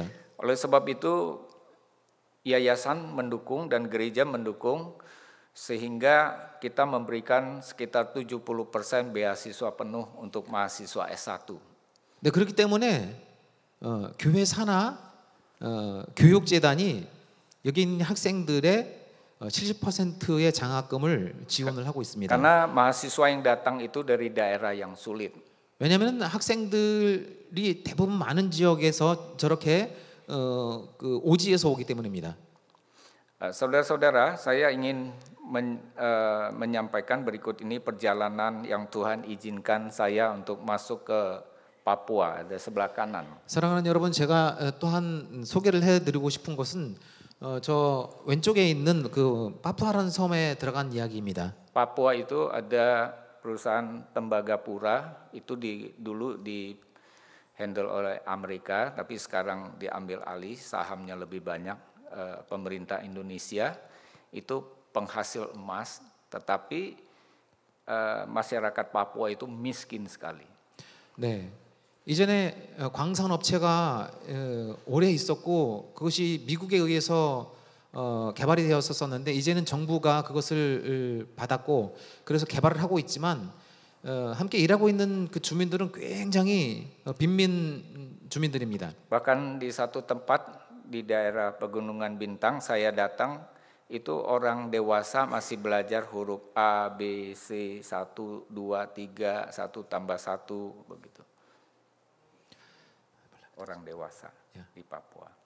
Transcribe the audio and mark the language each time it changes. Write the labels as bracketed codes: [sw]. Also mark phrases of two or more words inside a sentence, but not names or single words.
[id] Oleh sebab itu yayasan mendukung dan gereja mendukung sehingga kita memberikan sekitar 70% beasiswa penuh untuk mahasiswa S1. [ko] 네, 그렇기 때문에 교회 산하 교육재단이 여기 있는 학생들의 70%의 장학금을 지원을 하고 있습니다. [id] Karena mahasiswa yang datang itu dari daerah yang sulit. [ko] 왜냐하면 학생들이 대부분 많은 지역에서 저렇게 그 오지에서 오기 때문입니다. [id] Saudara-saudara, saya ingin menyampaikan berikut ini perjalanan yang Tuhan izinkan saya untuk masuk ke Papua, ada sebelah kanan. [ko] 사랑하는 여러분, 제가 또한 소개를 해드리고 싶은 것은 저 왼쪽에 있는 그 파푸아라는 섬에 들어간 이야기입니다. [id] Papua itu ada perusahaan Tembagapura, itu dulu di handle oleh Amerika, tapi sekarang diambil alih, sahamnya lebih banyak pemerintah Indonesia. Itu penghasil emas, tetapi masyarakat Papua itu miskin sekali. [ko] 네, 이전에 광산업체가 오래 있었고 그것이 미국에 의해서 개발이 되었었는데 이제는 정부가 그것을 받았고 그래서 개발을 하고 있지만 함께 일하고 있는 그 주민들은 굉장히 빈민 주민들입니다. [id] Bahkan di satu tempat di daerah Pegunungan Bintang saya datang, itu orang dewasa masih belajar huruf A, B, C, 1, 2, 3, 1 tambah 1 begitu. Orang dewasa di Papua.